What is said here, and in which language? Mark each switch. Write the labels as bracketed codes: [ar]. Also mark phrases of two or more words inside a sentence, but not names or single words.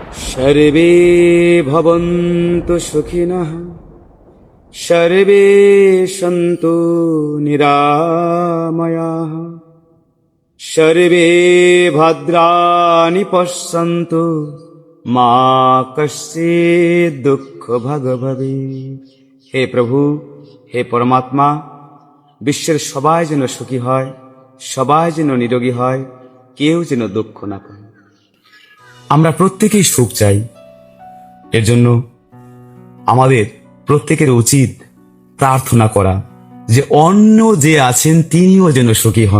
[sa] सर्वे भवन्तु सुखिनः सर्वे सन्तु निरामयाः सर्वे भद्राणि पश्यन्तु मा कश्चित् दुःख भाग भवेत्। [bn] হে প্রভু, হে পরমাত্মা, বিশ্বের সবাই যেন সুখী হয়, সবাই যেন নিরোগী হয়, কেউ যেন দুঃখ না পায়। আমরা প্রত্যেকেই সুখ চাই। এর জন্য আমাদের প্রত্যেকের উচিত প্রার্থনা করা যে অন্য যে আছেন তিনিও যেন সুখী হন।